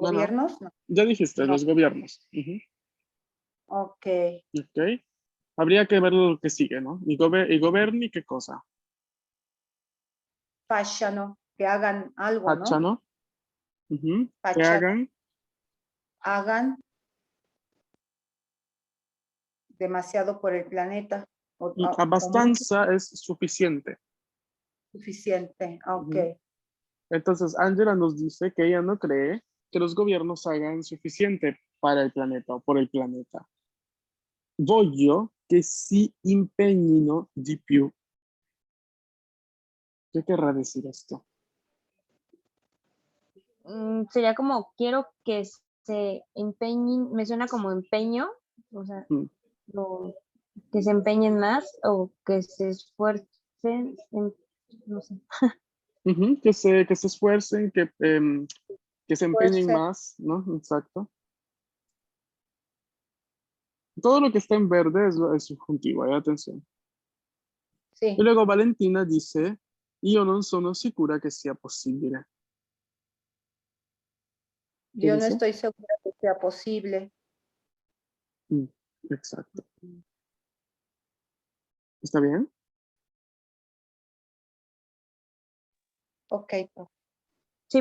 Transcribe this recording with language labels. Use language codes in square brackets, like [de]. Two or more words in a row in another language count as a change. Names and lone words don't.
[es] No, no. gobiernos? No. Ya dijiste, No. los gobiernos. Ujú. Ok. Ok. Habría que ver lo que sigue, ¿no? [it] I governi, [es] ¿qué cosa? Facciano, que hagan algo, ¿no? Facciano. Ujú. Que Facciano. hagan. Hagan demasiado por el planeta. O mucho Abbastanza es suficiente. suficiente. Ok. Ujú. Entonces, Angela nos dice que ella no cree que los gobiernos hagan suficiente para il planeta o por el planeta. [it] Voglio che si impegnino di più. [es] ¿Qué querrá decir esto? Sería como quiero que se empeñen, me suena como empeño, o sea, Mm. que se empeñen más o que se esfuercen, no sé. Ujú, que se esfuercen, que se empeñen Esfuerce. más, ¿no? Exacto. Todo lo que está en verde es subjuntivo, atención. Sí. [it] E luego Valentina dice, io non sono sicura che sia possibile. [es] Yo no dice? estoy segura que sea posible. Exacto. ¿Está bien? Ok. Profe. Sí,